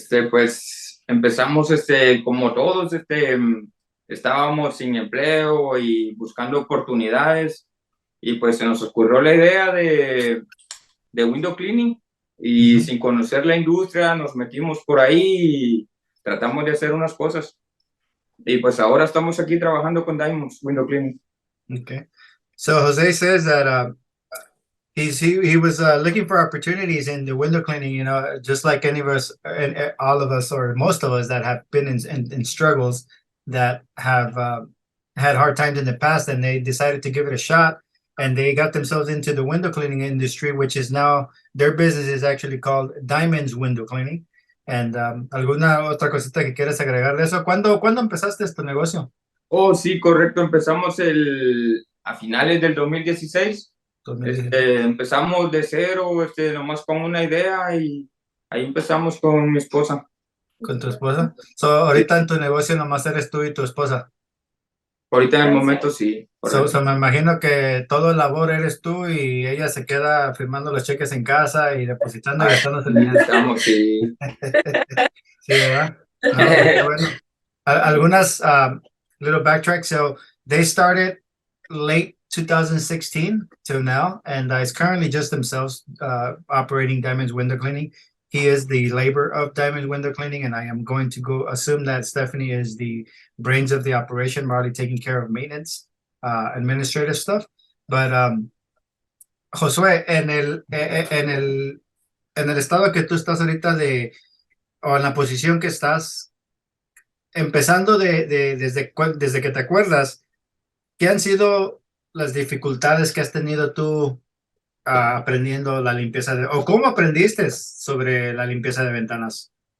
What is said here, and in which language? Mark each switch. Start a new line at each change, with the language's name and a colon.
Spanish: Pues empezamos, como todos, estábamos sin empleo y buscando oportunidades, y pues se nos ocurrió la idea de window cleaning, y sin conocer la industria nos metimos por ahí y tratamos de hacer unas cosas, y pues ahora estamos aquí trabajando con Diamond's Window Cleaning.
English: Okay, so Jose says that he was looking for opportunities in the window cleaning, just like any of us, and all of us, or most of us that have been in struggles, that have had hard times in the past, and they decided to give it a shot, and they got themselves into the window cleaning industry, which is now, their business is actually called Diamond's Window Cleaning.
Spanish: And ¿alguna otra cosita que quieres agregar de eso? ¿Cuándo empezaste este negocio? Oh, sí, correcto. Empezamos a finales del 2016. Empezamos de cero, nomás con una idea, y ahí empezamos con mi esposa. ¿Con tu esposa? So, ahorita en tu negocio nomás eres tú y tu esposa. Ahorita en el momento sí. So me imagino que todo el labor eres tú y ella se queda firmando los cheques en casa y depositando y gastándose el dinero. Estamos, sí. Sí, ¿verdad? No, bueno. Algunas
English: little backtrack. So they started late 2016 till now, and it's currently just themselves operating Diamond's Window Cleaning. He is the labor of Diamond's Window Cleaning, and I am going to assume that Stephanie is the brains of the operation, probably taking care of maintenance, administrative stuff.
Spanish: But Josué, en el estado que tú estás ahorita de o en la posición que estás, empezando desde que te acuerdas, ¿qué han sido las dificultades que has tenido tú aprendiendo la limpieza o cómo aprendiste sobre la limpieza de ventanas?